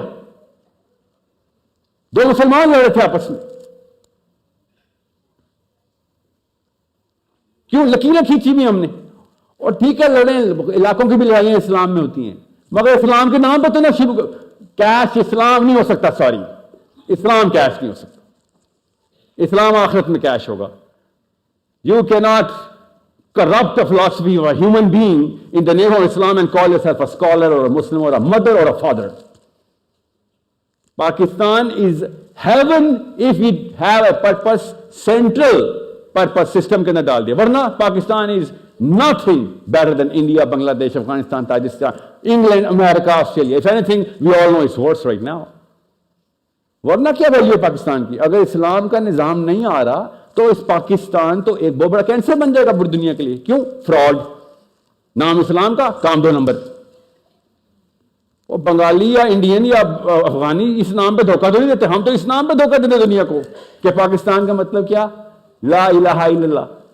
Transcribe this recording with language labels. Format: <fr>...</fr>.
<hi>दो मुसलमान लड़ रहे थे आपस में, क्यों? लकीरें खींची हुई हमने। और ठीक है, लड़े, इलाकों की भी लड़ाइयां इस्लाम में होती हैं, मगर इस्लाम के नाम पर तो ना शिव कैश इस्लाम नहीं हो सकता। सॉरी, इस्लाम कैश नहीं हो सकता। इस्लाम आखिरत में कैश होगा।</hi> <en>You can not corrupt the philosophy of a human being in the name of Islam and call yourself a scholar or a Muslim or a mother or a father. Pakistan is heaven if we have a purpose, central purpose system</en> <hi>के अंदर डाल दिया, वरना</hi> <en>Pakistan is nothing better than India, Bangladesh, Afghanistan, Tajikistan, England, America, Australia. If anything, we all know it's worse right now.</en> <hi>वरना क्या value है पाकिस्तान की? अगर इस्लाम का निजाम नहीं आ रहा तो इस पाकिस्तान तो एक बहुत बड़ा कैंसर बन जाएगा पूरी दुनिया के लिए। क्यों? फ्रॉड, नाम इस्लाम का, काम 2 नंबर। वो बंगाली या इंडियन या अफगानी इस नाम पे धोखा तो नहीं देते, हम तो इस नाम पे धोखा देते दुनिया को कि पाकिस्तान का मतलब क्या? ला इलाहा इल्लल्लाह।</hi>